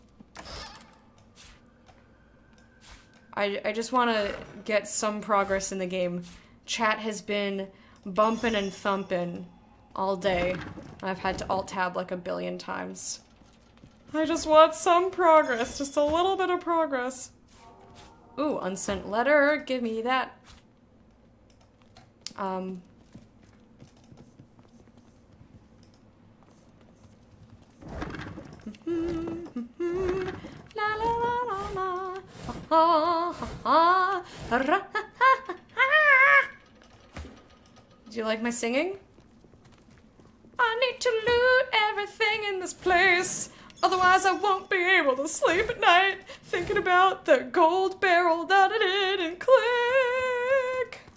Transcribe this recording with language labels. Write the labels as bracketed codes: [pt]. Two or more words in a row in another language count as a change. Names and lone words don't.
[en] I just want to get some progress in the game. Chat has been bumping and thumping all day. I've had to alt-tab like a billion times. I just want some progress, just a little bit of progress. Ooh, unsent letter, give me that. La la la la la. Ha ha ha. Do you like my singing? I need to loot everything in this place. Otherwise I won't be able to sleep at night thinking about the gold barrel that I didn't click.